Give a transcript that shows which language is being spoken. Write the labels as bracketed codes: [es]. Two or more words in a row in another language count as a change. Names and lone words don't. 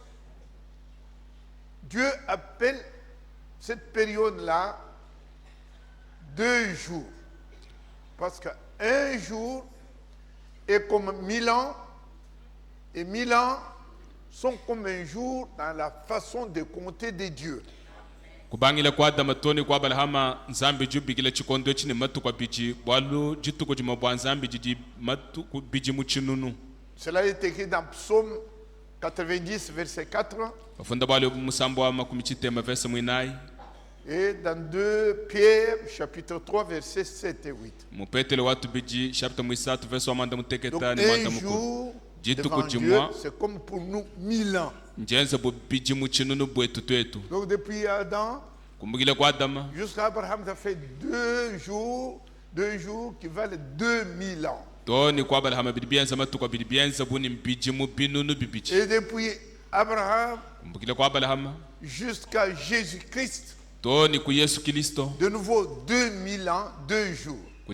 [fr] Dieu appelle cette période-là 2 jours. Parce qu'un jour est comme 1000 ans et 1000 ans sont comme un jour dans la façon de compter de Dieu. [lun] Kubangila kwa damatoni kwa balahama nzambi jubigila chikondo chini matu kwa biji walu jituko jima bwa nzambi jiji matu biji muchinunu. [fr] Cela est écrit dans Psaume 90 verset 4. [lun] Afunda bali musambo wa makumichite mavesa mwinai. [fr] Et dans 2 Pierre chapitre 3 verset 7 et 8. [lun] Mupetele watu biji chapitre mwisatu verset wa manda muteketa ni manda mukuru. [fr] Devant Dieu, c'est comme pour nous 1000 ans. Donc depuis Adam jusqu'à Abraham, ça fait 2 jours qui valent 2000 ans. Et depuis Abraham jusqu'à Jésus-Christ, de nouveau 2000 ans, 2 jours.